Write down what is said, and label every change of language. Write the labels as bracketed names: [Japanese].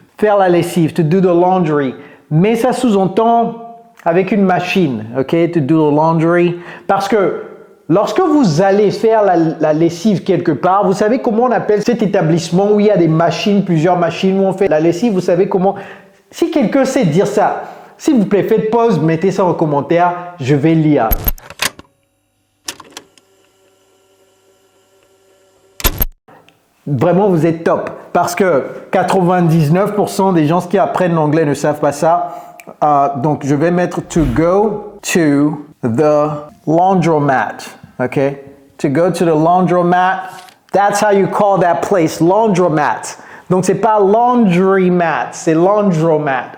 [French] Faire la lessive, [English] to do the laundry. [French] Mais ça sous-entend avec une machine, ok? [English] To do the laundry. [French] Parce que lorsque vous allez faire la lessive quelque part, vous savez comment on appelle cet établissement où il y a des machines, plusieurs machines où on fait la lessive, vous savez comment... Si quelqu'un sait dire ça, s'il vous plaît, faites pause, mettez ça en commentaire, je vais lire. Vraiment, vous êtes top parce que 99% des gens qui apprennent l'anglais ne savent pas ça. Donc, je vais mettre [English] to go to the laundromat. Okay? To go to the laundromat. That's how you call that place, laundromat. [French] Donc, c'est pas laundrymat, c'est laundromat.